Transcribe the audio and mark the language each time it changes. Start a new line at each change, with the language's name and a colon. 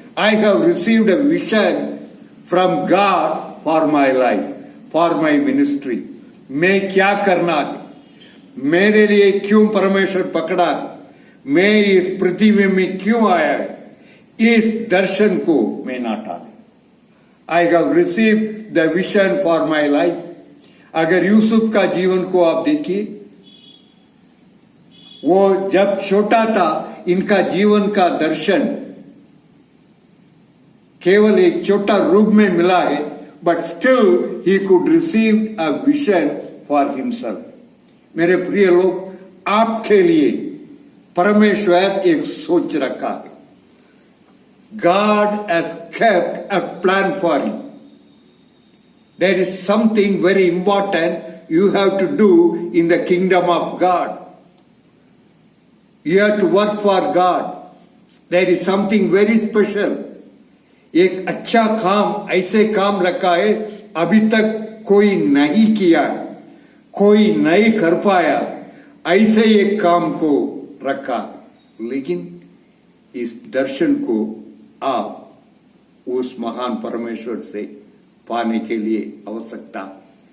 English: I have received a vision from God for my life, for my ministry.
Hindi: मैं क्या करना है, मेरे लिए क्यों परमेश्वर पकड़ा, मैं इस पृथ्वी में क्यों आया है, इस दर्शन को मैं ना टाले।
English: I have received the vision for my life.
Hindi: अगर यूसुफ का जीवन को आप देखिए, वो जब छोटा था, इनका जीवन का दर्शन केवल एक छोटा रूप में मिला है,
English: But still he could receive a vision for himself.
Hindi: मेरे प्रिय लोग, आपके लिए परमेश्वर एक सोच रखा है।
English: God has kept a plan for you. There is something very important you have to do in the kingdom of God. You have to work for God. There is something very special.
Hindi: एक अच्छा काम, ऐसे काम रखा है अभी तक कोई नहीं किया, कोई नहीं कर पाया, ऐसे एक काम को रखा। लेकिन इस दर्शन को आप उस महान परमेश्वर से पाने के लिए आवश्यकता।